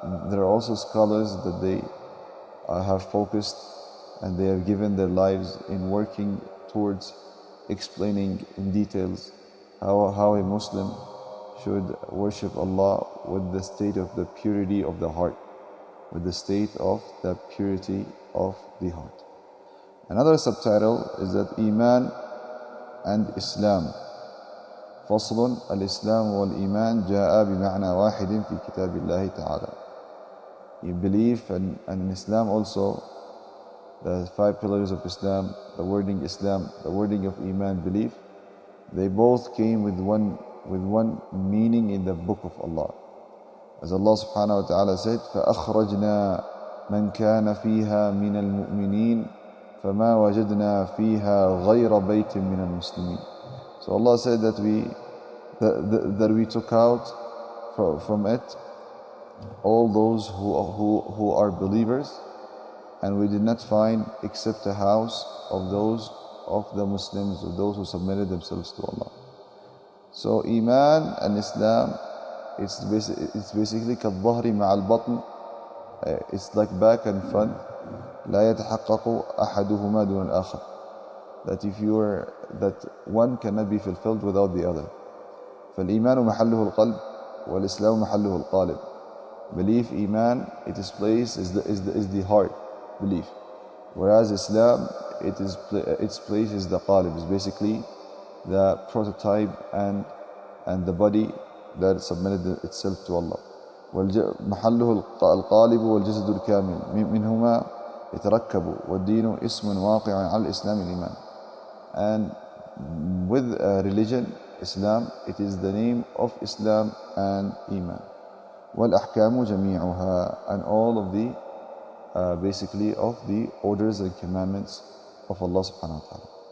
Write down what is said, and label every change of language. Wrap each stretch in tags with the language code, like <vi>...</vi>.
<en>There are also scholars that they have focused and they have given their lives in working towards explaining in details how a Muslim should worship Allah with the state of the purity of the heart, with the state of the purity of the heart. Another subtitle is that Iman and Islam.</en> <ar>فصل الإسلام والإيمان جاء بمعنى واحد في كتاب الله تعالى.</ar> <en>You believe and in Islam also, the 5 pillars of Islam, the wording Islam, the wording of Iman, belief, they both came with one meaning in the book of Allah. As Allah subhanahu wa ta'ala said,</en> <ar>فَأَخْرَجْنَا مَنْ كَانَ فِيهَا مِنَ الْمُؤْمِنِينَ فَمَا وَجَدْنَا فِيهَا غَيْرَ بَيْتٍ مِنَ الْمُسْلِمِينَ.</ar> <en>So Allah said that we took out from it all those who are believers, and we did not find except a house of those of the Muslims, of those who submitted themselves to Allah. So Iman and Islam, it's basically</en> <ar>كالظهر مع البطن.</ar> <en>It's like back and front.</en> <ar>لا يتحقق أحدهما دون الآخر.</ar> <en>That one cannot be fulfilled without the other.</en> <ar>فالإيمان محله القلب والإسلام محله القالب.</ar> <en>Belief, Iman, its place is the heart, belief. Whereas Islam, its place is the qalib, is basically the prototype and the body that submitted itself to Allah.</en> <ar>محله القالب والجسد الكامل منهما يتركب والدين اسم واقع على الإسلام الإيمان.</ar> <en>And with religion, Islam, it is the name of Islam and Iman.</en> <ar>والأحكام جميعها,</ar> <en>and all of the basically of the orders and commandments of Allah subhanahu wa ta'ala.</en>